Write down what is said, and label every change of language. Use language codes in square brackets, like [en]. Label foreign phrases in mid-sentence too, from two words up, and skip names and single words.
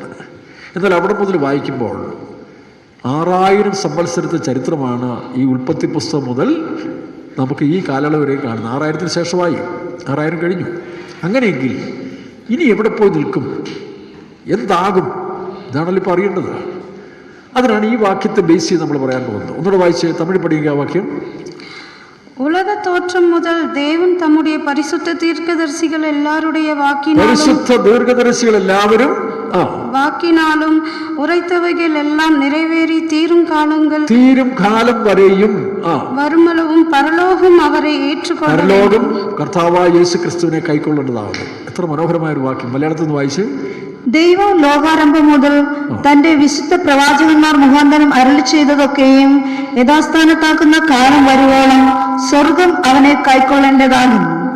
[ml] എന്നാൽ അവിടെ മുതൽ വായിക്കുമ്പോൾ 6000 സംവത്സരത്തെ ചരിത്രമാണ് ഈ ഉൽപ്പത്തി പുസ്തകം മുതൽ നമുക്ക് ഈ കാലയളവ് വരെ കാണുന്നത്. 6000 ശേഷമായി, 6000 കഴിഞ്ഞു. അങ്ങനെയെങ്കിൽ ഇനി എവിടെ പോയി നിൽക്കും, എന്താകും, ഇതാണല്ലോ ഇപ്പോൾ അറിയേണ്ടത്. അതിനാണ് ഈ വാക്യത്തെ ബേസ് ചെയ്ത് നമ്മൾ പറയാൻ പോകുന്നത്. ഒന്നുകൂടെ വായിച്ച് തമിഴ് പഠിക്കുക വാക്യം. [ta] உலக தோற்றம் முதல் தேவன் தம்முடைய பரிசுத்த தீர்க்கதரிசிகள் எல்லாருடைய வாக்கினாலும் உரைத்தவைகள் எல்லாம் நிறைவேறி தீரும் காலம் வரையும் வருமளவும் பரலோகம் [ml] അവരെ ഏറ്റുകൊള്ളും. കർത്താവായ യേശു ക്രിസ്തുവിനെ കൈക്കൊള്ളേണ്ടതാണ്. എത്ര മനോഹരമായ ഒരു വാക്യം. മലയാളത്തിൽ നിന്ന് വായിച്ച്. ദൈവം ലോകാരംഭം മുതൽ തന്റെ വിശുദ്ധ പ്രവാചകന്മാർ മുഖാന്തരം അരുളി ചെയ്തതൊക്കെയും യഥാസ്ഥാനത്താക്കുന്ന കാലം വരുവോളം സ്വർഗം അവനെ കൈക്കൊള്ളേണ്ടതാകുന്നു.